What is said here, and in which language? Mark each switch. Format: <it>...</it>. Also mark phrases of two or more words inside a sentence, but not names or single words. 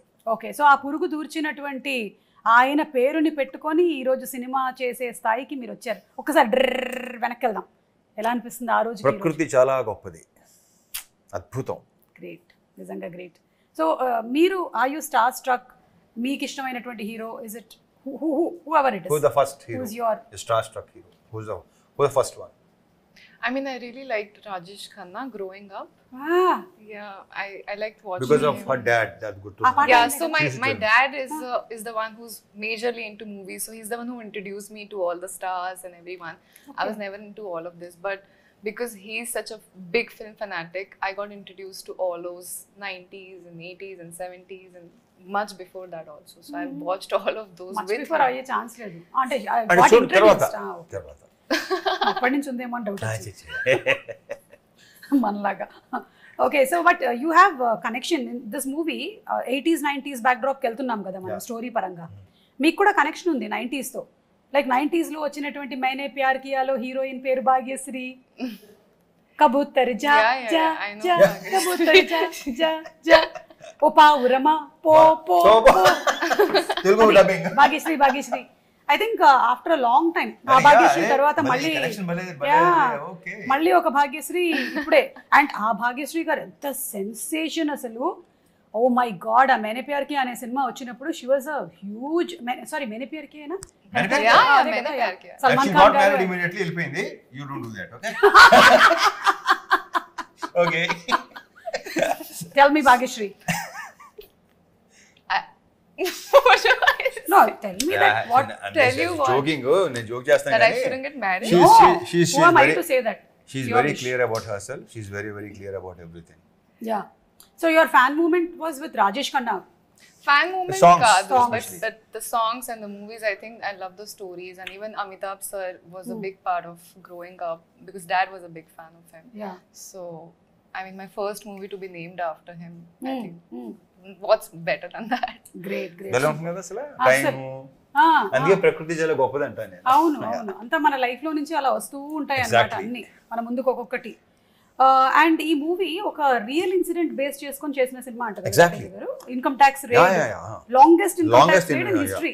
<en>okay so</en> <te>ఆ పురుగు దూర్చినటువంటి ఆయన పేరుని పెట్టుకొని ఈ రోజు సినిమా చేసే స్థాయికి మీరు వచ్చారు. ఒకసారి డ్రర్ వెనక్కి వెళ్దాం. ఎలా అనిపిస్తుంది ఆ రోజు? ప్రకృతి చాలా గొప్పది, అద్భుతం.</te> <en>great, నిజంగా great. so మీరు are you star struck?</en> <te>మీకు ఇష్టమైనటువంటి</te> <en>hero is it whoever it is? Who's the first hero? Who's your star-struck hero? Who's the first one? I mean, I really liked Rajesh Khanna growing up. ah Yeah, I liked watching Because of him. her dad, that's good to Ah, know. Yeah, Like so my She's dad is the one who's majorly into movies. So he's the one who introduced me to all the stars and everyone. I was never into all of this, but because he's such a big film fanatic, I got introduced to all those 90s and 80s and 70s and much before that also. So I've watched all of those much with before him.</en> <te>అయ్యే ఛాన్స్ లేదు అంటే అంటే</te> <en>what</en> <te>చూడు</te> <en>introduced?</en> <te>తర్వాత అప్పటి నుంచి ఉందేమో అని డౌట్ ఛీ, ఛీ. మనలాగా.</te> <en>okay so but you have connection in this movie 80s 90s back dropకి</en> <te>వెళ్తున్నాం కదా మనం స్టోరీ పరంగా. మీకు కూడా కనెక్షన్ ఉంది 90sతో. లైక్ 90sలో వచ్చినటువంటి మైనే ప్యార్ కియాలో హీరోయిన్ పేరు భాగ్యశ్రీ.</te> <hi>कबूतर जा</hi> <en>Yeah,</en> <hi>జా</hi> <en>I know</en> <hi>జా</hi> <en>Bhagyashree.</en> <hi>कबूतर जा जा जा</hi> <te>ఓ పావురమా పో పో పో. తెలుగు డబ్బింగ్ భాగ్యశ్రీ</te> <en>I think after a long time</en> <te>ఆ భాగ్యశ్రీ తర్వాత మళ్ళీ మళ్ళీ ఒక భాగ్యశ్రీ ఇప్పుడే. అండ్ ఆ భాగ్యశ్రీ గారు ఎంత సెన్సేషన్ అసలు.</te> <en>oh my god,</en> <te>ఆ మేనే ప్యార్ కి అనే సినిమా వచ్చినప్పుడు</te> <en>she was a huge.</en> <te>సారీ మేనే ప్యార్ కి అయినా</te> <en>Yeah, मैंने प्यार किया.</en> <te>సల్మాన్ ఖాన్ గారు. immediately వెళ్ళిపోయింది.</te> <en>You don't do that, okay? Okay. Tell me భాగ్యశ్రీ. What do I say? No, tell me that what tell you what?</en> <te>Joking, నేను joke చేస్తాను</te> <en>That I</en> <te>కానీ</te> <en>shouldn't get married? she's who am I very- to say that? she's Your very wish. clear about herself. She's very, very clear about everything. Yeah. So your fan movement was with Rajesh Khanna. Fan movement songs,</en> <te>kaadu,</te> <en>songs. but the songs and the movies, I think I love the stories, and even Amitabh sir was a big part of growing up because dad was a big fan of him. Yeah. So I mean, my first movie to be named after him. I think what's better than that? great great.</en> <te>ఎలా ఉంటుంది కదా అసలు టైము, అందుకే ప్రకృతి చాలా గొప్పది అంటాను నేను. అవును అవును, అంతా మన లైఫ్ లో నుంచి అలా వస్తూ ఉంటాయి అన్నమాట అన్ని మన ముందుకు ఒక్కొక్కటి. అండ్ ఈ మూవీ ఒక</te> <en>real incident base</en> <te>చేసుకొని చేసిన సినిమా అంటారు</te> <en>Exactly. income tax rate, longest income tax rate in history.</en>